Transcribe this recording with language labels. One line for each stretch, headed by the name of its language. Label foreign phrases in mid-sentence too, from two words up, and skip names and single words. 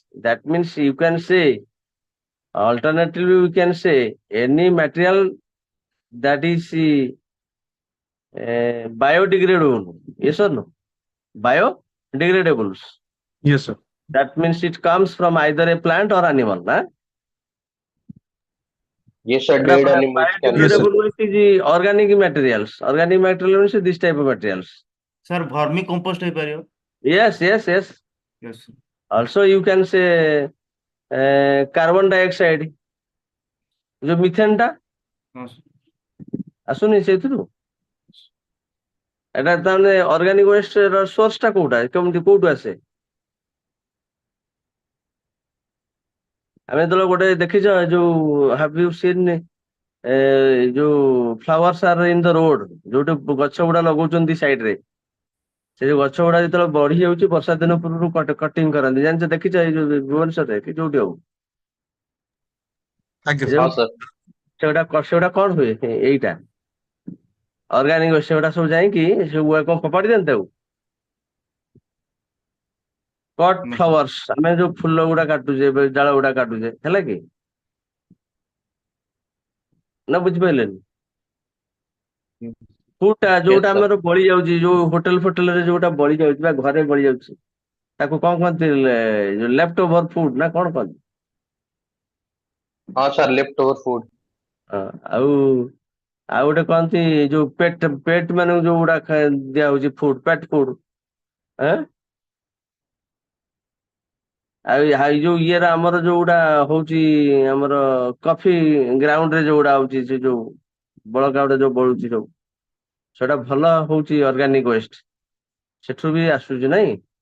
English: That means you can say, alternatively, we can say any material that is biodegradable. Yes or no? Biodegradables. yes sir That means it comes from either a plant or animal. Huh? Yes, sir. Dead animals can be yes sir Biodegradable used. means is organic materials. Organic material means this type of materials. sir vermi compost ହେଇପାରିବ? Yes, yes, yes. Yes, sir. Also, you can say carbon dioxide.
Odia: ଯୋଉ ମିଥେନ୍ ଟା ହଁ, sir. ଆସୁନି ସେଇଥିରୁ? ଏଟା ତାମାନେ
English: organic waste
Odia: ର ସୋର୍ସ ଟା କୋଉଟା? କେମିତି କୋଉଠୁ ଆସେ? ଆମେ ଯେତେବେଳେ ଗୋଟେ ଦେଖିଛ ଯୋଉ
English: have you seen
Odia: ଯୋଉ
English: flowers are in the road,
Odia: ଯୋଉଠି ଗଛ ଗୁଡା ଲଗଉଛନ୍ତି ସାଇଡ ରେ, ସେ ଯୋଉ ଗଛ ଗୁଡା ଯେତେବେଳେ ବଢି ଯାଉଛି ବର୍ଷା ଦିନ ପୂର୍ବରୁ କଟିଂ କରନ୍ତି, ଜାଣିଛ ଦେଖିଛ ଏଇ ଯୋଉ ଭୁବନେଶ୍ୱରରେ କି ଯୋଉଠି ହଉ? ଆଜ୍ଞା ଏ
English: sir
Hindi: हाँ
Odia: ଯୋଉ
English: सर.
Odia: ସେଗୁଡା କଣ ହୁଏ? ଏଇଟା ଅର୍ଗାନିକ ସେଗୁଡା ସବୁ ଯାଇକି ସବୁ କଣ ଫୋପାଡି ଦିଅନ୍ତି ତାକୁ? କଟ୍
English: No, sir.
Odia: ଫ୍ଲାୱାର୍ସ, ଆମେ ଯୋଉ ଫୁଲ ଗୁଡା କାଟୁଛେ, ଡାଳ ଗୁଡା କାଟୁଛେ, ହେଲା କି? ନା ବୁଝିପାରିଲେନି? କୋଉଟା
English: Yes,
Odia: ଯୋଉଟା
English: sir.
Odia: ଆମର ବଳି ଯାଉଛି, ଯୋଉ ହୋଟେଲ ଫୋଟେଲରେ ଯୋଉଟା ବଳି ଯାଉଛି ବା ଘରେ ବଳି ଯାଉଛି, ତାକୁ କଣ କହନ୍ତି? ଯୋଉ
English: left over food
Odia: ନା କଣ କହନ୍ତି?
English: हाँ सर. left over food.
Odia: ହଁ, ଆଉ ଆଉ ଗୋଟେ କହନ୍ତି ଯୋଉ ପେଟ ପେଟ ମାନଙ୍କୁ ଯୋଉ ଗୁଡା ଦିଆ ହଉଛି ଫୁଡ,
English: pet food.
Odia: ଆଉ ଏଇ ଯୋଉ ଇଏର ଆମର ଯୋଉଗୁଡା ହଉଛି ଆମର
English: coffee ground
Odia: ରେ ଯୋଉଗୁଡା ହଉଛି, ସେ ଯୋଉ ବଳକା ଗୁଡା ଯୋଉ ବଳୁଛି ସବୁ, ସେଟା ଭଲ ହଉଛି
English: organic waste,
Odia: ସେଠୁ ବି ଆସୁଛି ନାଇଁ?